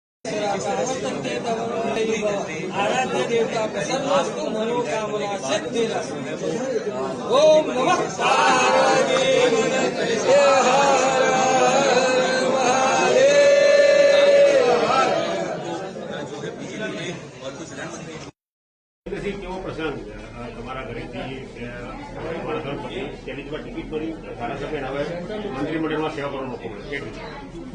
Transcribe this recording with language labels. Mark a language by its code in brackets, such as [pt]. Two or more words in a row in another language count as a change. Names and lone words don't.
[sa] आराध्य देवता प्रसन्नस्तु मनोकामना सिद्धिरस्तु। ओम नमः पार्वती [gu] કેવો પ્રસંગ તમારા ઘરેથી તમારા ગણપતિ તેની પર ટિકિટ કરી ધારાસભ્ય હવે મંત્રીમંડળમાં સેવા કરવાનો મોકો મળ્યો?